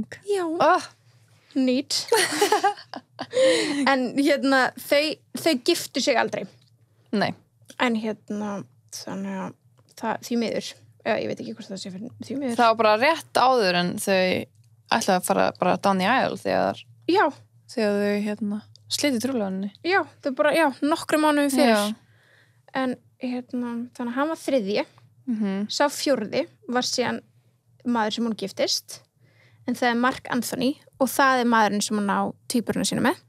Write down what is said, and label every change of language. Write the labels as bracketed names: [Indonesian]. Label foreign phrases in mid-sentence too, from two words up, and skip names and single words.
[Icelandic] já, nýtt en þau giftu sig aldrei nei en þannig að því miður ég veit ekki hvort það sé fyrir því miður það var bara rétt áður en þau ætlaði að fara bara [English] down the aisle [Icelandic] þegar þau slitið trúlóninni já, þau bara, nokkrum mánuðum fyrir en þannig að hann var þriðji sá fjórði var síðan maður sem hún giftist en það er Mark Anthony og það er maðurinn sem hún á tvíburuna sína með